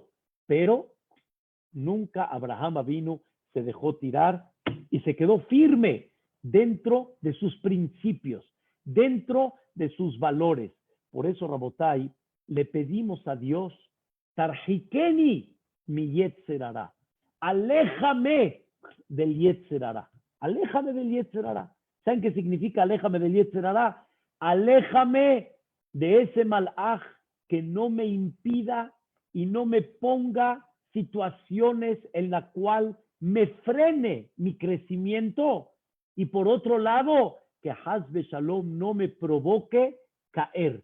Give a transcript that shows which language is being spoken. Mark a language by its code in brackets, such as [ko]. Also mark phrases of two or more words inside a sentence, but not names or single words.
[es] Pero nunca Abraham Avinu se dejó tirar y se quedó firme. dentro de sus principios, dentro de sus valores. Por eso, Rabotai, le pedimos a Dios, [he] תרחיקני מיצר הרע. [es] Aléjame del [he] יצר הרע. [es] Aléjame del [he] יצר הרע. [es] ¿Saben qué significa aléjame del [he] יצר הרע? [es] Aléjame de ese malaj que no me impida y no me ponga situaciones en la cual me frene mi crecimiento. Y por otro lado, que [he] השם שלום [es] no me provoque caer.